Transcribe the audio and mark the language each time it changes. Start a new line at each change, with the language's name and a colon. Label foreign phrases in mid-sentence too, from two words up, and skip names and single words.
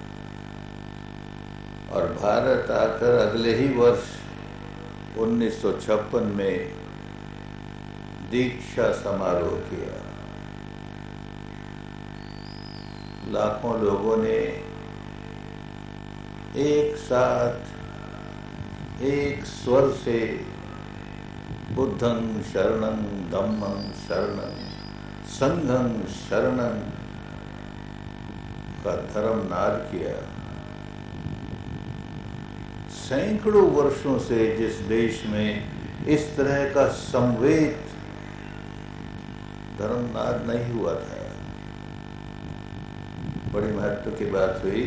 Hindi: और भारत आकर अगले ही वर्ष 1956 में दीक्षा समारोह किया। लाखों लोगों ने एक साथ एक स्वर से
Pali: बुद्धं शरणं धम्मं शरणं संघं शरणं
Hindi: का धर्म नाद किया। सैकड़ों वर्षों से जिस देश में इस तरह का संवेद धर्मनाद नहीं हुआ था, बड़ी महत्व की बात हुई।